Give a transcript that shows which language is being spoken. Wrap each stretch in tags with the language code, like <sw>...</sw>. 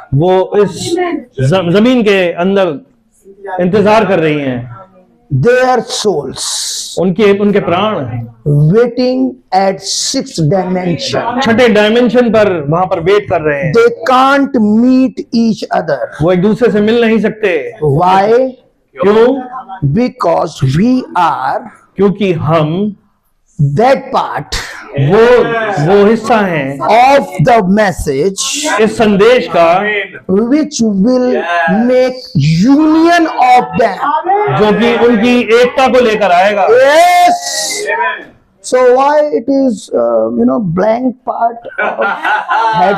<hi>वो इस जमीन के अंदर इंतजार कर रही हैं।</hi> <en>Their souls</en> <hi>उनके प्राण</hi> <en>waiting at 6th dimension.</en> <hi>छठे डायमेंशन पर वहां पर वेट कर रहे हैं।</hi> <en>They can't meet each other.</en> <hi>वो एक दूसरे से मिल नहीं सकते।</hi> <en>Why?</en> <hi>क्यों?</hi> <en>Because we are</en> <hi>क्योंकि हम</hi> <en>that part</en> <hi>वो हिस्सा हैं</hi> <en>of the message</en> <hi>इस संदेश का</hi> <en>which will make union of them.</en> <hi>जो कि उनकी एकता को लेकर आएगा।</hi> <en>Yes. So why it is blank part of headship?</en>